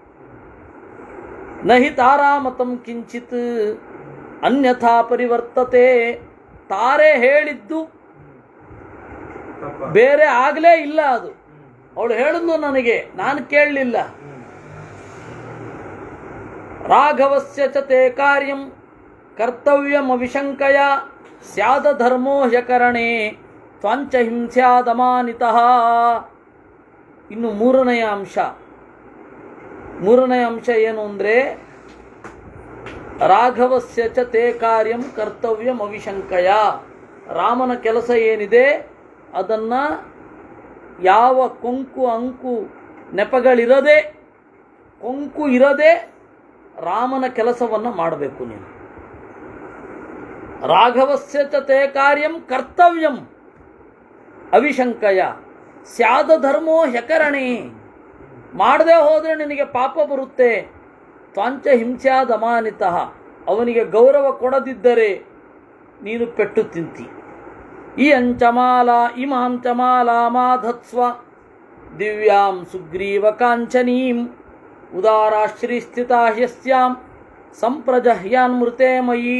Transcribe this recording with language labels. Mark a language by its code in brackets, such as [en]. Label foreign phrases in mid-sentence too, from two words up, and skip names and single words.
[sa] ನಹಿ ತಾರಾಮತಂ ಕಿಂಚಿತ್ ಅನ್ಯಥಾ ಪರಿವರ್ತತೆ. [kn] ತಾರೆ ಹೇಳಿದ್ದು ಬೇರೆ ಆಗಲೇ ಇಲ್ಲ, ಅದು ಅವಳು ಹೇಳಿದ್ಲು ನನಗೆ, ನಾನು ಕೇಳಲಿಲ್ಲ. [sa] ರಾಘವಸ್ಯ ಚ ತೇ ಕಾರ್ಯಂ ಕರ್ತವ್ಯಂ ಅವಿಶಂಕಯ ಸ್ಯಾದ ಧರ್ಮೋ ಹ್ಯಕರಣೆ ತ್ವಂಚ ಹಿಂಸ್ಯಾದಮಾನಿತಃ. [kn] ಇನ್ನು ಮೂರನೆಯ ಅಂಶ ಏನು ಅಂದರೆ, [sa] ರಾಘವಸ್ಯ ಚ ತೇ ಕಾರ್ಯಂ ಕರ್ತವ್ಯಂ ಅವಿಶಂಕಯ. [kn] ರಾಮನ ಕೆಲಸ ಏನಿದೆ ಅದನ್ನು ಯಾವ ಕೊಂಕು ಅಂಕು ನೆಪಗಳಿರದೆ, ಕೊಂಕು ಇರದೆ ರಾಮನ ಕೆಲಸವನ್ನು ಮಾಡಬೇಕು ನೀನು. [sa] ರಾಘವಸ್ಯ ಚ ತೇ ಕಾರ್ಯಂ ಕರ್ತವ್ಯಂ ಅವಿಶಂಕಯ ಸ್ಯಾದ ಧರ್ಮೋ ಹ್ಯಕರಣೆ. [kn] ಮಾಡದೆ ಹೋದರೆ ನಿನಗೆ ಪಾಪ ಬರುತ್ತೆ. [sa] ತ್ವಾಂಚ ಹಿಂಸ್ಯಾದಮಾನಿತಃ. [kn] ಅವನಿಗೆ ಗೌರವ ಕೊಡದಿದ್ದರೆ ನೀನು ಪೆಟ್ಟು ತಿಂತಿ. [sa] ಇಮಾಂ ಚ ಮಾಲಾಮಾಧತ್ಸ್ವ ದಿವ್ಯಾಂ ಸುಗ್ರೀವ ಕಾಂಚನೀಂ ಉದಾರಾಶ್ರೀಸ್ಥಿತಾ ಹ್ಯಸ್ಯಾಂ ಸಂಪ್ರಜಹ್ಯಾನ್ಮೃತೆ ಮಯಿ.